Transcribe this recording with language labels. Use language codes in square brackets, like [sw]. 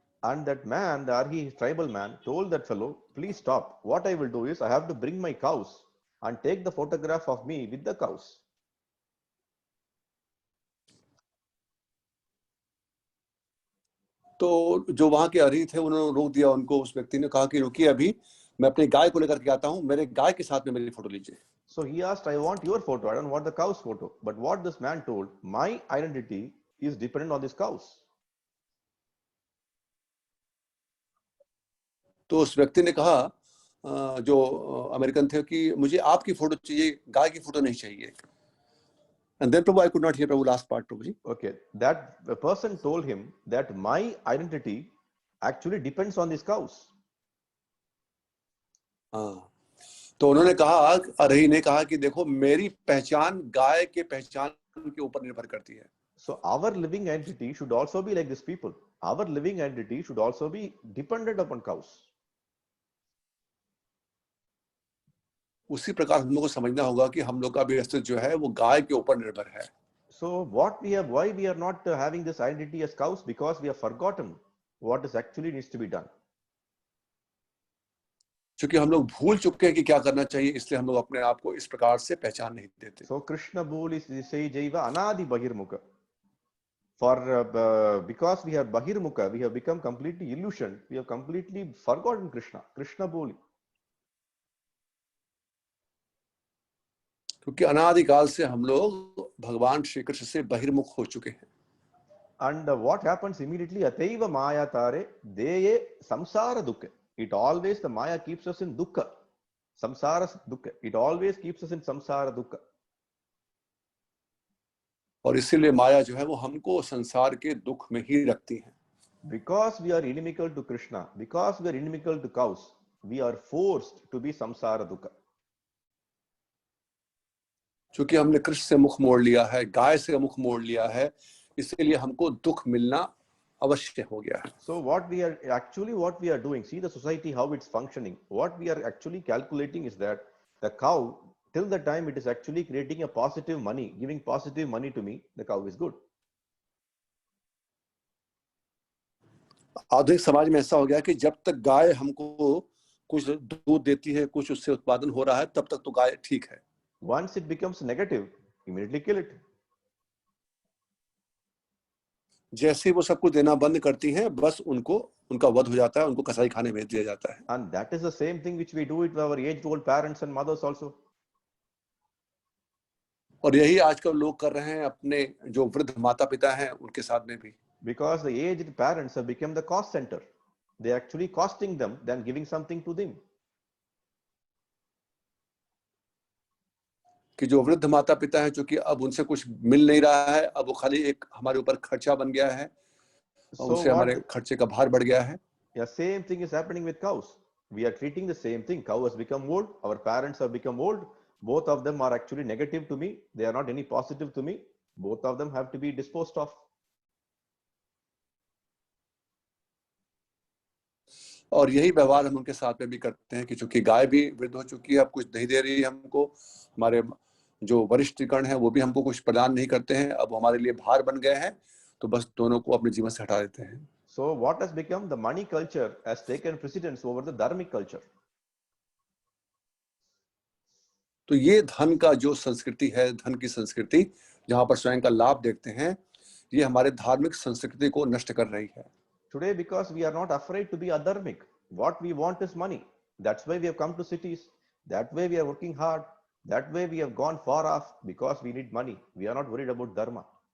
[en] And that man, the Arhi tribal man, told that fellow, please stop. What I will do is I have to bring my cows and take the photograph of me with the cows. [hi] तो जो वहां के अरी थे उन्होंने रोक दिया उनको। उस व्यक्ति ने कहा कि रुकिए, अभी मैं अपनी गाय को लेकर के आता हूँ, मेरे गाय के साथ में मेरी फोटो लीजिए। [en] So he asked, I want your photo, I don't want the cow's photo. But what this man told, my identity is dependent on these cows. [hi] तो उस व्यक्ति ने कहा, जो अमेरिकन थे, कि मुझे आपकी फोटो चाहिए, गाय की फोटो नहीं चाहिए। [en] And then Prabhu, I could not hear Prabhu last part, Prabhuji. Okay, that the person told him that my identity actually depends on these cows. [hi] हाँ, तो उन्होंने कहा, अरही ने कहा कि देखो, मेरी पहचान गाय के पहचान के ऊपर निर्भर करती है। [en] So our living entity should also be like these people. Our living entity should also be dependent upon cows. [hi] उसी प्रकार हम लोग को समझना होगा कि हम लोग का भी अस्तित्व जो है वो गाय के ऊपर निर्भर है। [en] So what we have, why we are not having this identity as cows? Because we have forgotten what is actually needs to be done. [hi] क्योंकि हम लोग भूल चुके हैं कि क्या करना चाहिए, इसलिए हम लोग अपने आप को इस प्रकार से पहचान नहीं देते। [en] So [bn] Krishna Bhul is say Jaiva Anadi Bahirmukha. [en] For because we are Bahirmukha, we have become completely illusioned. We have completely forgotten Krishna. [bn] Krishna Bhul. [hi] क्योंकि अनादिकाल से हम लोग भगवान श्री कृष्ण से बहिर्मुख हो चुके हैं। [en] And what happens immediately? [bn] Ateiva Maya Tare Deye Samsara Dukkha. [en] It always, the Maya keeps us in Dukkha. Samsara Dukkha. It always keeps us in Samsara Dukkha. [hi] और इसीलिए माया जो है वो हमको संसार के दुख में ही रखती है। [en] Because we are inimical to Krishna, because we are inimical to cows, we are forced to be Samsara Dukkha. [hi] क्योंकि हमने कृष्ण से मुख मोड़ लिया है, गाय से मुख मोड़ लिया है, इसलिए हमको दुख मिलना अवश्य हो गया है। [en] So what we are doing, see the society how it's functioning. What we are actually calculating is that the cow, till the time it is actually creating a positive money, giving positive money to me, the cow is good. [hi] आधुनिक समाज में ऐसा हो गया कि जब तक गाय हमको कुछ दूध देती है, कुछ उससे उत्पादन हो रहा है, तब तक तो गाय ठीक है। [en] Once it becomes negative, immediately kill it. [hi] जैसे ही वो सब कुछ देना बंद करती हैं, बस उनका वध हो जाता है, उनको कसाई खाने भेज दिया जाता है। [en] And that is the same thing which we do with our age-old parents and mothers also. [hi] और यही आजकल लोग कर रहे हैं अपने जो वृद्ध माता पिता हैं उनके साथ में भी। [en] Because the aged parents have become the cost center. They are actually costing them than giving something to them. [hi] कि जो वृद्ध माता पिता हैं, चूंकि अब उनसे कुछ मिल नहीं रहा है, अब वो खाली एक हमारे ऊपर खर्चा बन गया है, उनसे हमारे खर्चे का भार बढ़ गया है। [en] Yeah, same thing is happening with cows. We are treating the same thing. Cow has become old. Our parents have become old. Both of them are actually negative to me. They are not any positive to me. Both of them have to be disposed of. [hi] और यही व्यवहार हम उनके साथ में भी करते हैं कि चूंकि गाय भी वृद्ध हो चुकी है, अब कुछ नहीं दे रही है हमको, हमारे जो वरिष्ठगण हैं वो भी हमको कुछ प्रदान नहीं करते हैं, अब हमारे लिए भार बन गए हैं, तो बस दोनों को अपने जीवन से हटा देते हैं। [en] So what has become? The money culture has taken precedence over the dharmic culture. [hi] तो ये धन का जो संस्कृति है, धन की संस्कृति जहां पर स्वयं का लाभ देखते हैं, ये हमारे धार्मिक संस्कृति को नष्ट कर रही है। [en] Today, because we are not afraid to be adharmic, what we want is money. That's why we have come to cities. That way we are working hard. That way we have gone far off because we need money. We are not worried about dharma.